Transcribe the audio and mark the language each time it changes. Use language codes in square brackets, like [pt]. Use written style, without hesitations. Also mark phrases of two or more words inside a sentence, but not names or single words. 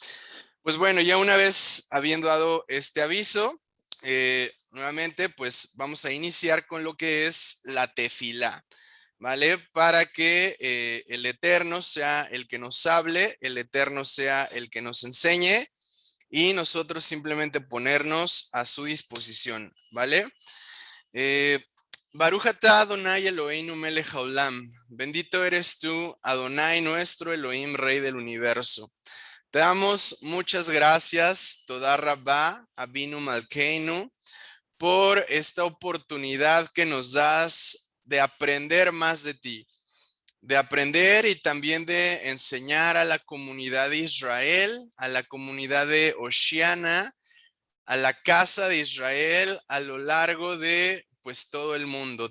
[es] Pues bueno, ya una vez habiendo dado este aviso, nuevamente pues vamos a iniciar con lo que es la tefilá. ¿Vale? Para que el Eterno sea el que nos hable, el Eterno sea el que nos enseñe y nosotros simplemente ponernos a su disposición, ¿vale? [he] אה ברוך אתה אדוני אלוהינו מלך העולם. [es] Bendito eres tú, Adonai nuestro Elohim, Rey del universo. Te damos muchas gracias, [he] תודה רבה אבינו מלכנו, [es] por esta oportunidad que nos das de aprender más de ti, de aprender y también de enseñar a la comunidad de Israel, a la comunidad de Oceana, a la casa de Israel a lo largo de pues todo el mundo.